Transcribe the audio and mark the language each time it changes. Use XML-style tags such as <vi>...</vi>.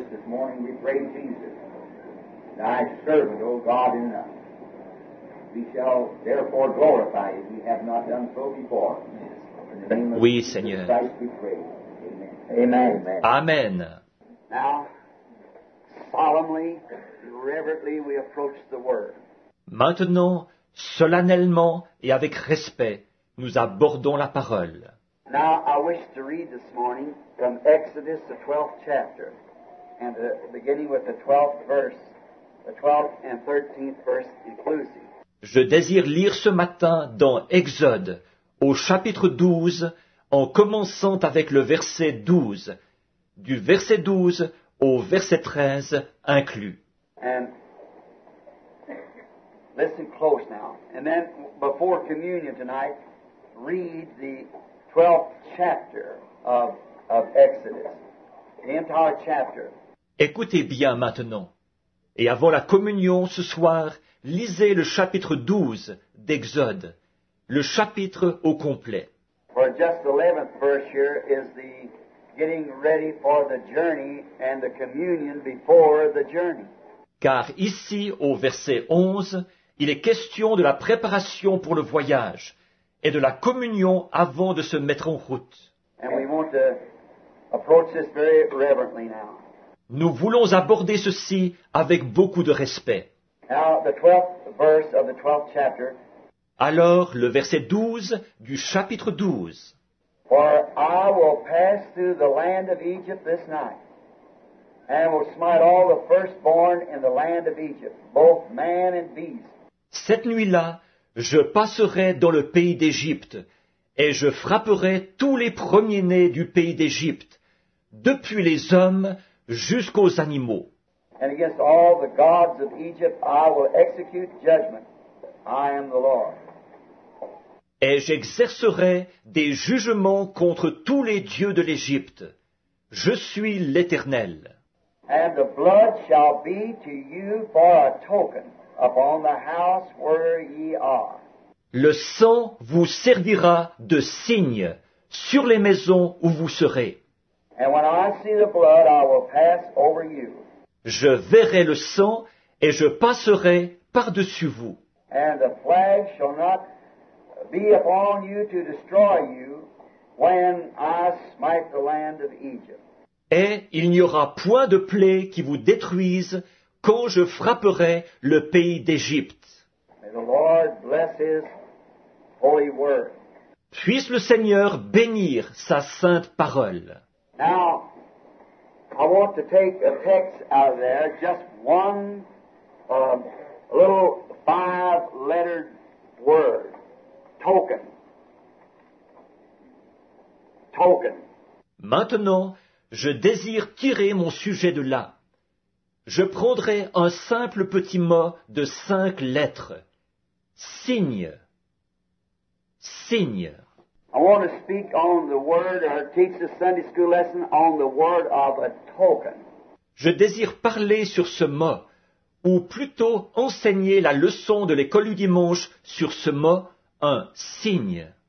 <en>this morning, we pray, Jesus, Thy servant, O God, in us. We shall therefore glorify you. We have not done so before. In the name of</en> <fr>Oui,</fr> <en>Jesus</en> <fr>Seigneur.</fr> <en>Christ we pray. Amen. Amen. Amen. Now, solemnly, reverently, we approach the Word.</en> <fr>Maintenant, solennellement et avec respect, nous abordons la parole.</fr> <en>Now, I wish to read this morning from Exodus, the 12th chapter, and beginning with the 12th verse, the 12th and 13th verse inclusive.</en> <fr>Je désire lire ce matin dans Exode, au chapitre 12, en commençant avec le verset 12, du verset 12 au verset 13 inclus.</fr> <en>And listen close now. And then, before communion tonight, read the 12th chapter of Exodus, the entire chapter.</en> <fr>Écoutez bien maintenant. Et avant la communion ce soir, lisez le chapitre 12 d'Exode, le chapitre au complet.</fr> <en>For just the 11th verse here is the getting ready for the journey and the communion before the journey.</en> <fr>Car ici, au verset 11, il est question de la préparation pour le voyage et de la communion avant de se mettre en route.</fr> <en>And we want to approach this very reverently now.</en> <fr>Nous voulons aborder ceci avec beaucoup de respect.</fr> <en>Now, the 12th verse of the 12th chapter.</en> <fr>Alors, le verset 12 du chapitre 12.</fr> <en>For I will pass through the land of Egypt this night, and will smite all the firstborn in the land of Egypt, both man and beast.</en> <fr>Cette nuit-là, je passerai dans le pays d'Égypte, et je frapperai tous les premiers-nés du pays d'Égypte, depuis les hommes jusqu'aux animaux.</fr> <en>And against all the gods of Egypt I will execute judgment. I am the Lord.</en> <fr>Et j'exercerai des jugements contre tous les dieux de l'Égypte. Je suis l'Éternel.</fr> <en>And the blood shall be to you for a token upon the house where ye are.</en> <fr>Le sang vous servira de signe sur les maisons où vous serez.</fr> <en>And when I see the blood, I will pass over you.</en> <fr>Je verrai le sang et je passerai par-dessus vous.</fr> <en>And the plague shall not be upon you to destroy you when I smite the land of Egypt.</en> <fr>Et il n'y aura point de plaie qui vous détruise quand je frapperai le pays d'Égypte.</fr> <en>May the Lord bless His holy word.</en> <fr>Puisse le Seigneur bénir sa sainte parole.</fr> <en>Now, I want to take a text out of there, just one little 5-lettered word. Token. Token.</en> <fr>Maintenant, je désire tirer mon sujet de là. Je prendrai un simple petit mot de 5 lettres. Signe. Signe.</fr> <en>I want to speak on the word, or teach the Sunday school lesson on the word of a token.</en> <fr>Je désire parler sur ce mot, ou plutôt enseigner la leçon de l'école du dimanche sur ce mot, un signe.</fr>